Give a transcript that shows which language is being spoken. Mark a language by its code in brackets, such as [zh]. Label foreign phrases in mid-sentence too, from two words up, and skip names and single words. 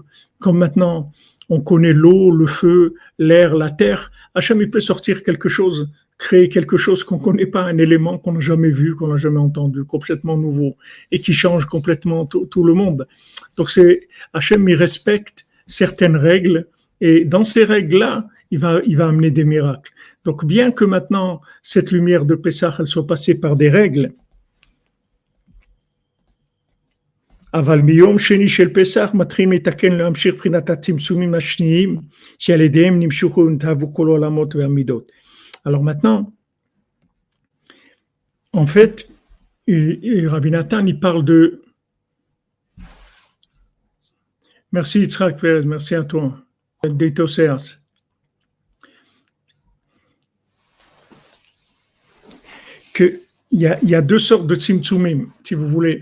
[fr] Comme maintenant, on connaît l'eau, le feu, l'air, la terre, Hachem, il peut sortir quelque chose, créer quelque chose qu'on ne connaît pas, un élément qu'on n'a jamais vu, qu'on n'a jamais entendu, complètement nouveau, et qui change complètement tout le monde. Donc Hachem, il respecte certaines règles, et dans ces règles-là, il va amener des miracles. Donc, bien que maintenant, cette lumière de Pessah, elle soit passée par des règles, [he] אבל מיום שני של פסח מתחילים לתקן להמשיך בחינת הצמצומים השניים שעל ידיהם נמשכו ונתהוו כל העולמות והמידות. [fr] Alors maintenant, en fait, Rabbi Nathan, il parle de... Merci Yitzhak Perez, merci à toi. D'Etoseas. Il y a deux sortes de tzimtzumim, si vous voulez.